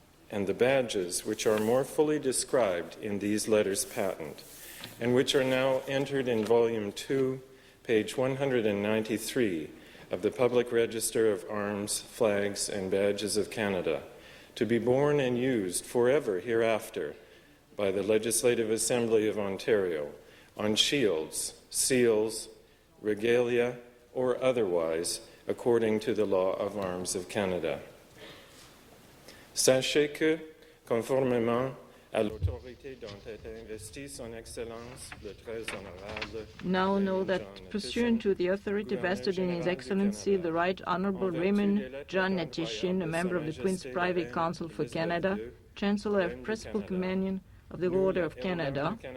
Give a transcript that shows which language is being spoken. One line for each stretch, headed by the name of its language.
English: and the badges which are more fully described in these letters patent, and which are now entered in Volume 2, page 193 of the Public Register of Arms, Flags, and Badges of Canada, to be borne and used forever hereafter by the Legislative Assembly of Ontario on shields, seals, regalia, or otherwise, according to the law of arms of Canada.
French: Sachez que, conformément à l'autorité dont est investi son Excellence le très honorable.
English: Now know that, pursuant to the authority vested in His Excellency the Right Honourable Ramon John Hnatyshyn, a member of the Queen's Privy Council for Canada, Chancellor of Principal Companion of the Order of Canada,